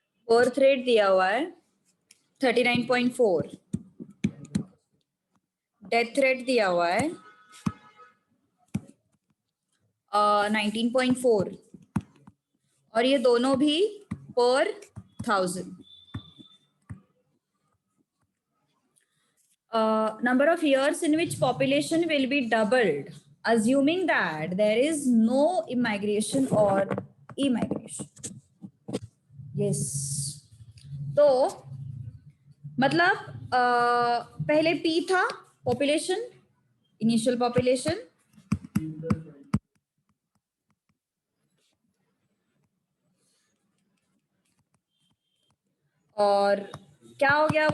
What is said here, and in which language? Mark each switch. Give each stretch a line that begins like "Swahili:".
Hindi: Birth rate दिया हुआ है 39.4. डेथ रेट दिया हुआ है 19.4 और ये दोनों भी पर 1000.
English: Number of years in which population will be doubled, assuming that there is no immigration or immigration. Yes.
Hindi: तो मतलब पहले P था पॉपुलेशन, इनिशियल पॉपुलेशन, और क्या हो गया?